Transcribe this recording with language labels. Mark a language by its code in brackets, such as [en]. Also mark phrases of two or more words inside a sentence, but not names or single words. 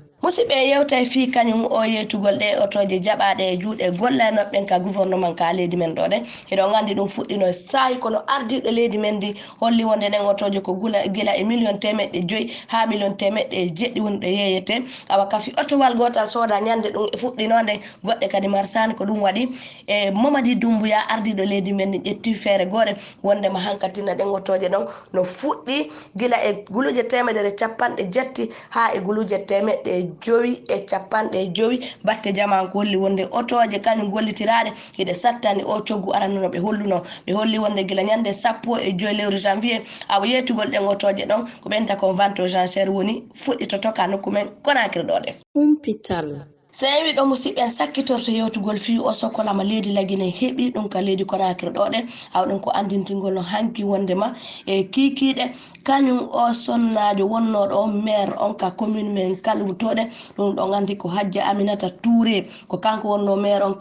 [ff] musidɓe yewtay fi kañum o yeytugol ɗe otoje jaɓaɗe e juuɗe gollanoɓen ka gouvernement ka leydi men ɗo ɗe eɗon gandi ɗum fuɗɗino saayi kono ardiɗo leydi men ndi holli wonde ɗen otoje ko gila e million 500 ha million 700 woni ɗo yeyete awa kafi otowal gotal sooda ñande ɗum e fuɗɗinode goɗɗe kadi marsani ko ɗum waɗi e Mamadi Doumbouya ardiɗo leydi men ndi ƴetti feere gore wondema hankatina ɗen otoje ɗon no fuɗɗi gila e guluje 150 ha e guluje 550 batte jaman ko holli wonde otoje kañum gollitiraɗe hiɗe sattani o coggu aranono ɓe holluno ɓe holli wonde gila ñande 15 lewru janvier awa yeytugol ɗen otoje ɗon ko ɓenta kon [fr] vente aux enchères [ff] woni fuɗɗitoto ka nokku men Conakry ɗo ɗe humpital so wi ɗo musidɓe sakkitorto yewtugol fi o sokolama leydi lagine heeɓi ɗum ka leydi Conakry ɗo ɗe aw ɗum ko andintingol no hanki wondema e kikiɗe kañum o sonnajo wonnoɗo on maire on ka commune men Kalum toɗe ɗum ɗon andi ko Hajja Aminata Touré ko kanko wonno maire on